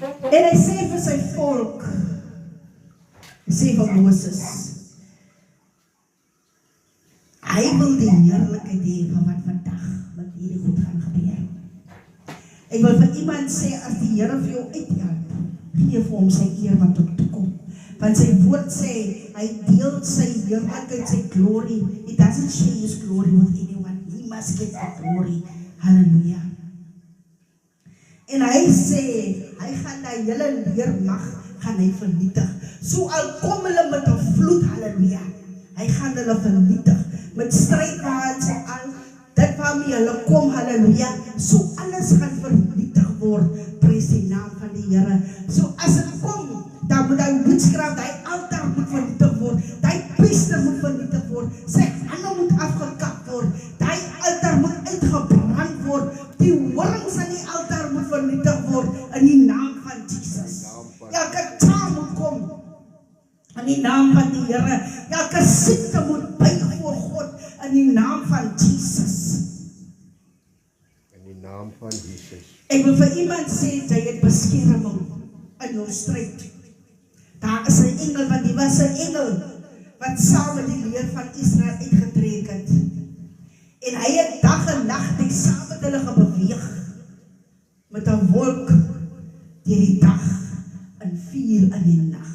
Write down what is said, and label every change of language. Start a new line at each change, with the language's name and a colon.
Afrikaans: En hy sê vir sy volk, hy sê vir Moses, hy wil die heerlikheid hê van wat vandag met hierdie goed gaan gebeur. Ek wil vir iemand sê, as die Here vir jou uithelp, gee vir hom sy eer wat op toekom. Want sy woord sê, hy deel sy heerlikheid, sy glory.
English: He doesn't share his glory with anyone. He must get the glory. Hallelujah.
Afrikaans: En hy sê, hy gaan die hele leermag, gaan hy vernietig. So al kom hulle met 'n vloed, halleluja, hy gaan hulle vernietig, met strijdwaans en al, dit waarmee hulle kom, halleluja, so alles gaan vernietig word, prys die naam van die Here. So as het kom, dan moet die witchcraft, die altaar moet vernietig word, die priester moet vernietig word, sy hande moet afgekap word, die altaar moet uitgebrand word, die horings aan die altaar moet vernietig word, in die naam van Jesus. Elke taal moet kom, in die naam van die Here. Elke siekte moet buig voor God, in die naam van Jesus. In die naam van Jesus. Ek wil vir iemand sê, jy het beskerming in jou stryd. Daar is 'n engel, want die was 'n engel, wat saam met die leer van Israel uitgetrek het. En hy het dag en nag net saam met hulle gebeweeg, met 'n wolk deur die dag en vuur in die nag.